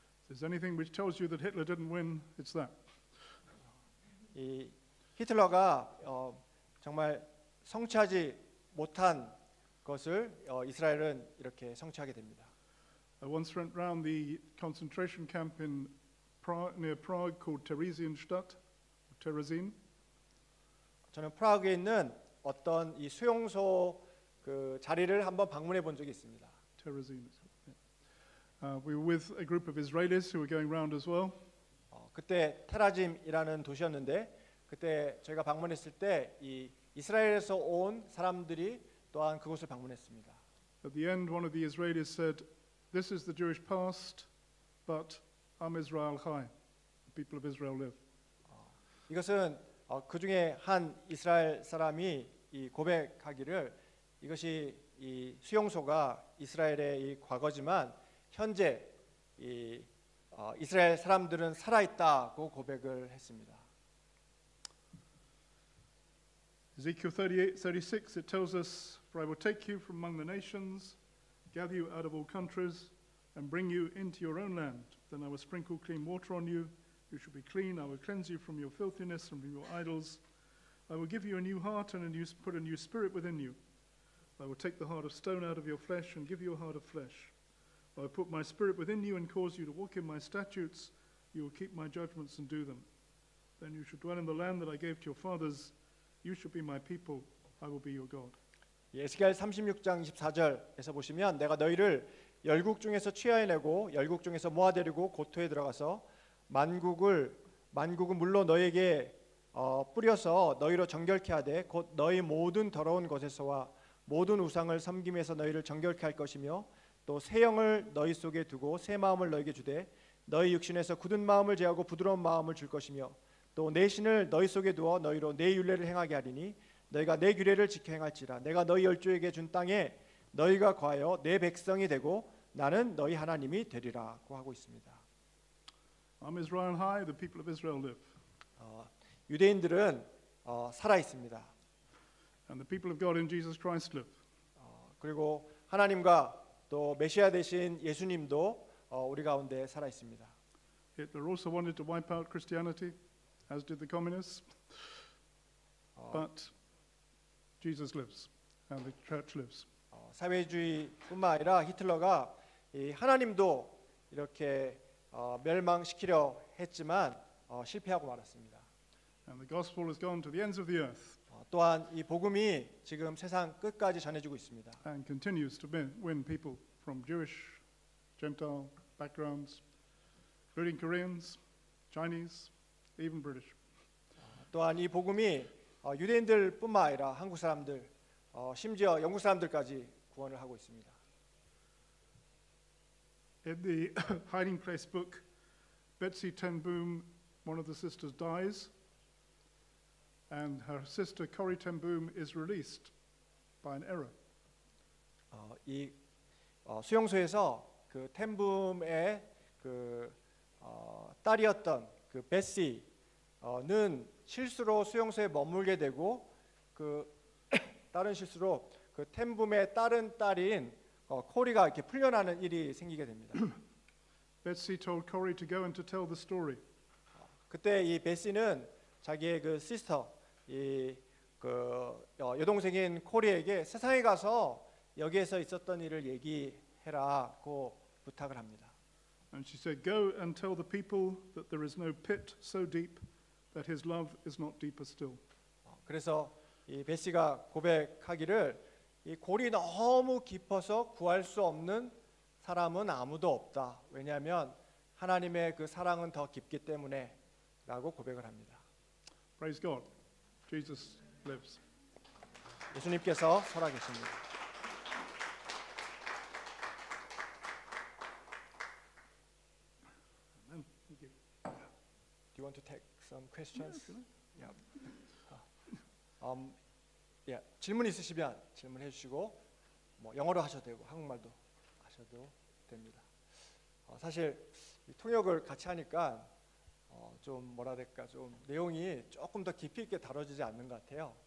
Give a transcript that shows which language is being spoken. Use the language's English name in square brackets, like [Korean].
[English] If there's anything which tells you that Hitler didn't win, it's that. [Korean] 이 히틀러가 정말 성취하지 못한 것을 이스라엘은 이렇게 성취하게 됩니다. [English] I once went round the concentration camp in near Prague called Theresienstadt, Terezin. [Korean] 저는 프라하에 있는 어떤 이 수용소 그 자리를 한번 방문해 본 적이 있습니다. [English] Terezin. We were with a group of Israelis who were going round as well. [Korean] 그때 테라짐이라는 도시였는데 그때 저희가 방문했을 때 이 이스라엘에서 온 사람들이 또한 그곳을 방문했습니다. [English] At the end, one of the Israelis said, "This is the Jewish past, but [Hebrew] Am Israel Chai. [English] The people of Israel live." [Korean] 이것은 그 중에 한 이스라엘 사람이 이 고백하기를 이것이 이 수용소가 이스라엘의 이 과거지만 현재 이 이스라엘 사람들은 살아 있다고 고백을 했습니다. [English] Ezekiel 38:36 it tells us, "For I will take you from among the nations, gather you out of all countries, and bring you into your own land. Then I will sprinkle clean water on you. You shall be clean. I will cleanse you from your filthiness and from your idols. I will give you a new heart and put a new spirit within you. I will take the heart of stone out of your flesh and give you a heart of flesh. I will put my spirit within you and cause you to walk in my statutes. You will keep my judgments and do them. Then you shall dwell in the land that I gave to your fathers. You shall be my people. I will be your God." [Korean] 에스겔 36장 24절에서 보시면 내가 너희를 열국 중에서 취하여내고 열국 중에서 모아데리고 고토에 들어가서 만국은 물로 너희에게 뿌려서 너희로 정결케 하되 곧 너희 모든 더러운 것에서와 모든 우상을 섬김에서 너희를 정결케 할 것이며 또 새 영을 너희 속에 두고 새 마음을 너희에게 주되 너희 육신에서 굳은 마음을 제하고 부드러운 마음을 줄 것이며 또 내 신을 너희 속에 두어 너희로 내 율례를 행하게 하리니 너희가 내 규례를 지켜 행할지라. 내가 너희 열조에게 준 땅에 너희가 거하여 내 백성이 되고 나는 너희 하나님이 되리라고 하고 있습니다. [English] On Israel high, the people of Israel live. [Korean] 유대인들은 살아 있습니다. [English] And the people of God in Jesus Christ live. [Korean] 그리고 하나님과 또 메시아 되신 예수님도 우리 가운데 살아 있습니다. [English] Hitler also wanted to wipe out Christianity, as did the communists. But Jesus lives, and the church lives. [Korean] 사회주의뿐만 아니라 히틀러가 이 하나님도 이렇게 멸망시키려 했지만 실패하고 말았습니다. [English] And the gospel has gone to the ends of the earth [Korean] 또한 이 복음이 지금 세상 끝까지 전해지고 있습니다. [English] and continues to win people from Jewish, Gentile backgrounds, including Koreans, Chinese, even British. [Korean] 또한 이 복음이 유대인들뿐만 아니라 한국 사람들, 심지어 영국 사람들까지 구원을 하고 있습니다. [English] In the Hiding Place book, Betsy ten Boom, one of the sisters, dies, and her sister Corrie ten Boom is released by an error. [Korean] 이 수용소에서 그 텐붐의 그 딸이었던 그 베시는 실수로 수용소에 머물게 되고 그 다른 실수로 그 텐붐의 다른 딸인 코리가 이렇게 풀려나는 일이 생기게 됩니다. [English] Betsy told Corrie to go and to tell the story. [Korean] 그때 이 베시는 자기의 그 시스터 이그 여동생인 코리에게 세상에 가서 여기에서 있었던 일을 얘기해라고 부탁을 합니다. [English] And she said, "Go and tell the people that there is no pit so deep that his love is not deeper still." [Korean] 그래서 이 베시가 고백하기를 이 골이 너무 깊어서 구할 수 없는 사람은 아무도 없다. 왜냐하면 하나님의 그 사랑은 더 깊기 때문에라고 고백을 합니다. [English] Praise God. Jesus lives. [Korean] 예수님께서 살아계십니다. [English] Amen. Thank you. Do you want to take some questions? Yeah. [Korean] 질문 있으시면 질문해 주시고 뭐 영어로 하셔도 되고 한국말도 하셔도 됩니다. 사실 이 통역을 같이 하니까 좀 뭐라 될까 좀 내용이 조금 더 깊이 있게 다뤄지지 않는 것 같아요.